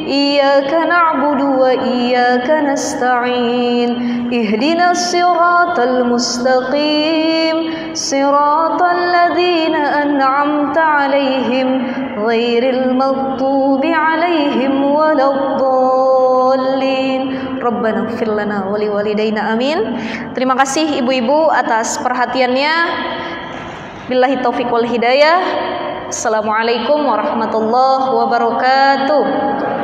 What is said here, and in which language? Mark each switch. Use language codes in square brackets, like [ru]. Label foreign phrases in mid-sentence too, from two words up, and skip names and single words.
[ar] إياك نعبد وإياك نستعين. اهدنا الصراط المستقيم. صراط الذين أنعمت عليهم غير المغضوب عليهم ولا الضالين. ربنا اغفر لنا ولوالدينا آمين. [id] Terima kasih ibu-ibu atas perhatiannya. [ar] بالله التوفيق والهداية. السلام عليكم ورحمة الله وبركاته.